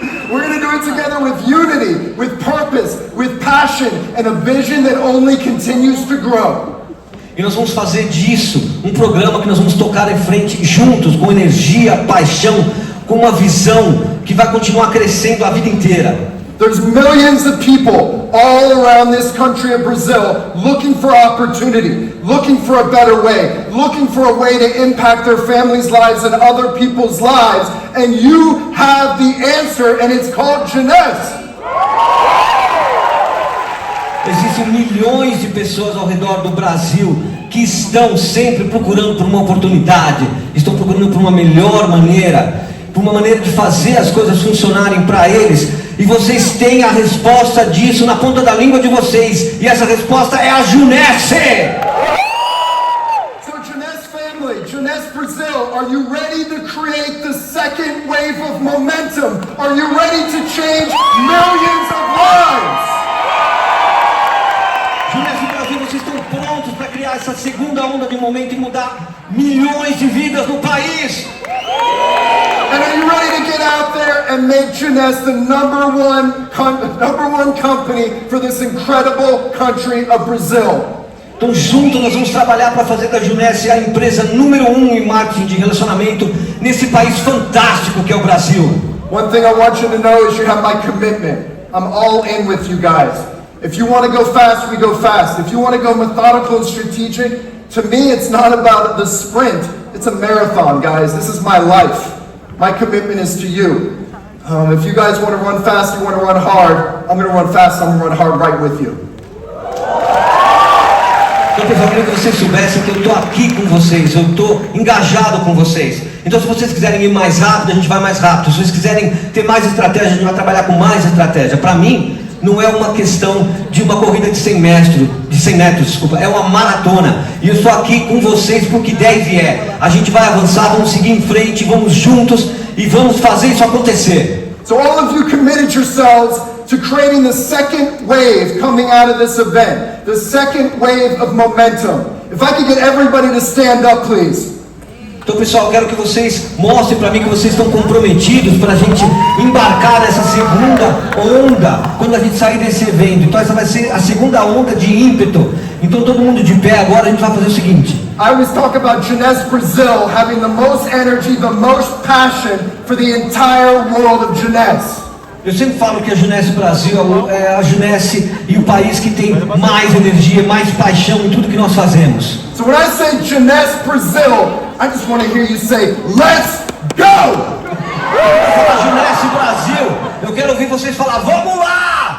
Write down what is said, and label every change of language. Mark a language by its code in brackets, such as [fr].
[en] We're going to do it together with unity, with purpose, with passion, and a vision that only continues to grow. [pt] E nós vamos fazer disso um programa que nós vamos tocar em frente juntos, com energia, paixão, com uma visão que vai continuar crescendo a vida inteira. [en] There's millions of people all around this country of Brazil looking for opportunity, looking for a better way, looking for a way to impact their families' lives and other people's lives, and you have the answer, and it's called Jeunesse. [pt] Existem milhões de pessoas ao redor do Brasil que estão sempre procurando por uma oportunidade, estão procurando por uma melhor maneira, por uma maneira de fazer as coisas funcionarem para eles. E vocês têm a resposta disso na ponta da língua de vocês. E essa resposta é a Jeunesse. [en] So Jeunesse family, Jeunesse Brazil, are you ready to create the second wave of momentum? Are you ready to change millions of lives? [pt] Jeunesse Brasil, vocês estão prontos para criar essa segunda onda de momento e mudar milhões de vidas no país? [en] And are you ready to get out there and make Jeunesse the #1 company for this incredible country of Brazil? [pt] Então juntos nós vamos trabalhar para fazer da Jeunesse a empresa número 1 em marketing de relacionamento nesse país fantástico que é o Brasil. [en] One thing I want you to know is you have my commitment. I'm all in with you guys. If you want to go fast, we go fast. If you want to go methodical and strategic, to me it's not about the sprint, it's a marathon, guys. This is my life. My commitment is to you. If you guys want to run fast, you want to run hard, I'm going to run fast, I'm going to run hard right with you. [pt] Então, pessoal, eu queria que vocês soubessem que eu estou aqui com vocês, eu estou engajado com vocês. Então, se vocês quiserem ir mais rápido, a gente vai mais rápido. Se vocês quiserem ter mais estratégia, a gente vai trabalhar com mais estratégia. Para mim, não é uma questão de uma corrida de 100 metros, é uma maratona. E eu estou aqui com vocês porque deve é. A gente vai avançar, vamos seguir em frente, vamos juntos e vamos fazer isso acontecer. [en] So all of you committed yourselves to creating the second wave coming out of this event, the second wave of momentum. If I could get everybody to stand up, please. [pt] Então, pessoal, eu quero que vocês mostrem para mim que vocês estão comprometidos para a gente embarcar nessa segunda onda quando a gente sair desse evento. Então, essa vai ser a segunda onda de ímpeto. Então, todo mundo de pé agora, a gente vai fazer o seguinte. [en] I always talk about Jeunesse Brazil having the most energy, the most passion for the entire world of Jeunesse. [pt] Eu sempre falo que a Jeunesse Brasil é a Jeunesse e o país que tem mais energia, mais paixão em tudo que nós fazemos. [en] So when I say Jeunesse Brazil, I just want to hear you say, let's go! [pt] Fala Jeunesse Brasil, eu quero ouvir vocês falar, vamos lá!